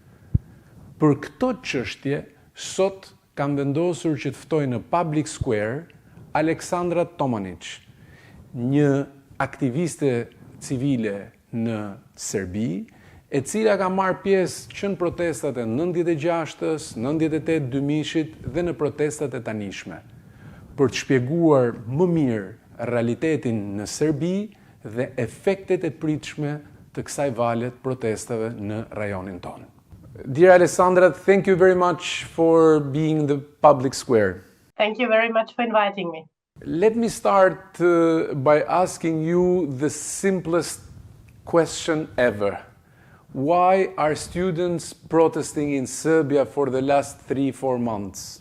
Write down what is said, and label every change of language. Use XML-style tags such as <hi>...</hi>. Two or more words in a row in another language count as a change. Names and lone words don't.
<sq>Për këto çështje, sot kam vendosur që të ftoj në Public Square Aleksandra Tomanić, një aktiviste civile në Serbi, e cila ka marrë pjesë që në protestat e 96-ës, 98 2000-shit dhe në protestat e tanishme, për të shpjeguar më mirë realitetin në Serbi dhe efektet e pritshme të kësaj valet protestave në rajonin tonë.</sq> <en>Dear Alessandra, thank you very much for being in the Public Square. Thank you very much for inviting me. Let me start by asking you the simplest question ever. Why are students protesting in Serbia for the last 3-4 months?</en>